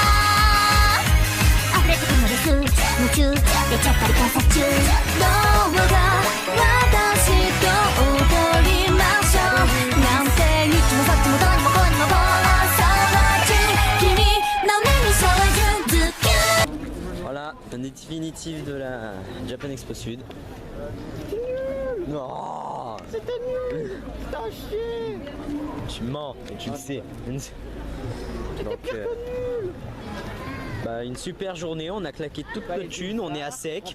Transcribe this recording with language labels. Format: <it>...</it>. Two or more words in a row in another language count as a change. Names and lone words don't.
<ja>溢れてくのです夢中出ちゃったり観察中どうか私と踊りましょうなんてにっちもさっちもどうにもこうにもボーラー騒中君の目に照準ズキュン</ja> <fr>Voilà, un définitif de la Japan Expo Sud. Non, c'était nul. T'as chier. Tu mens, et tu le sais. Donc, bah, une super journée, on a claqué toute notre thune, on est à sec.</fr>